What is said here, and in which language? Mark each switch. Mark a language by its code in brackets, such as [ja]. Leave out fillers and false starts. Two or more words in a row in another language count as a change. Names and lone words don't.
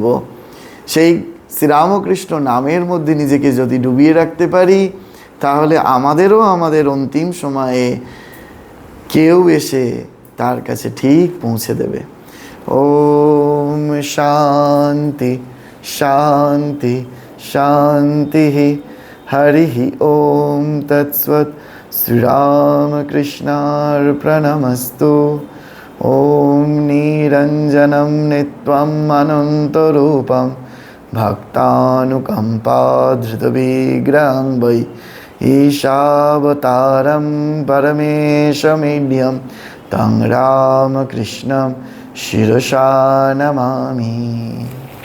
[bn] সেই শ্রীরামকৃষ্ণ নামের মধ্যে নিজেকে যদি ডুবিয়ে রাখতে পারি, তাহলে আমাদেরও আমাদের অন্তিম সময়ে কেউ এসে তার কাছে ঠিক পৌঁছে দেবে। [sa] ওম শান্তি শান্তি শান্তি। হরি ওম তৎসৎ। শ্রীরামকৃষ্ণার্পণমস্তু। ওম নিরঞ্জনম নিত্যম অনন্তরূপম ভক্তানুকম্পাধৃতবিগ্রহং বৈ ঈশাবতারম পরমেশমিড্যম तं রামকৃষ্ণं শিরসা নমামি।